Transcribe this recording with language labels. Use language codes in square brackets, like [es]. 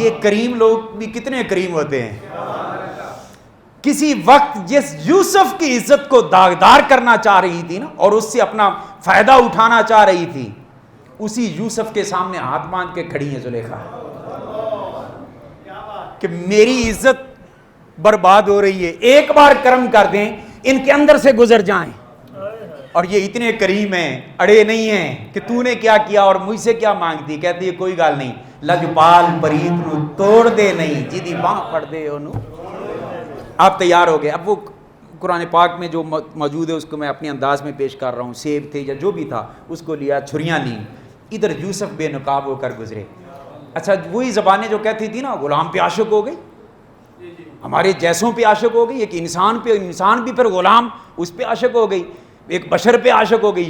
[ur] یہ کریم لوگ بھی کتنے کریم ہوتے ہیں. کسی وقت جس یوسف کی عزت کو داغدار کرنا چاہ رہی تھی نا اور اس سے اپنا فائدہ اٹھانا چاہ رہی تھی، اسی یوسف کے سامنے ہاتھ باندھ کے کھڑی ہیں زلیخا کہ میری عزت برباد ہو رہی ہے، ایک بار کرم کر دیں ان کے اندر سے گزر جائیں. اور یہ اتنے کریم ہیں، اڑے نہیں ہیں کہ تو نے کیا کیا اور مجھ سے کیا مانگتی. کہتی ہے [pa] کوئی گال نہیں، لجپال پریت نو توڑ دے نہیں، جیدی باں پڑ دے انو. [ur] آپ تیار ہو گئے. اب وہ قرآن پاک میں جو موجود ہے اس کو میں اپنے انداز میں پیش کر رہا ہوں. سیب تھے یا جو بھی تھا اس کو لیا، چھریاں لیں، ادھر یوسف بے نقاب ہو کر گزرے. اچھا وہی زبانیں جو کہتی تھی نا غلام پہ عاشق ہو گئی، ہمارے جیسوں پہ عاشق ہو گئی، ایک انسان پہ، انسان بھی پھر غلام اس پہ عاشق ہو گئی، ایک بشر پہ عاشق ہو گئی.